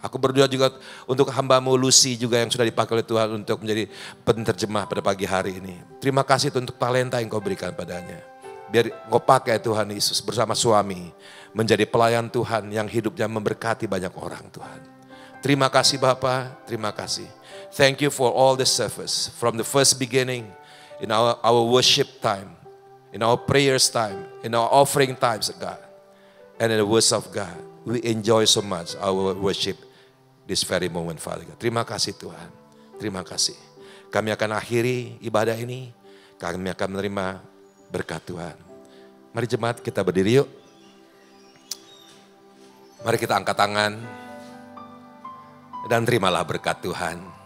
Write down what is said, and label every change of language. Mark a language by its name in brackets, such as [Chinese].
[Indonesian] Aku berdoa juga untuk hamba-Mu Lucy juga yang sudah dipakai oleh Tuhan untuk menjadi penerjemah pada pagi hari ini. Terima kasih Tuhan untuk talenta yang Kau berikan padanya. Biar Engkau pakai Tuhan Yesus bersama suami menjadi pelayan Tuhan yang hidupnya memberkati banyak orang Tuhan. Terima kasih Bapak, terima kasih. [English] Thank you for all the service from the first beginning in our worship time, in our prayers time, in our offering times, God, and in the words of God. We enjoy so much our worship this very moment, Father God. [Indonesian] Terima kasih Tuhan, terima kasih. Kami akan akhiri ibadah ini, kami akan menerima berkat Tuhan. Mari jemaat kita berdiri yuk. Mari kita angkat tangan dan terimalah berkat Tuhan.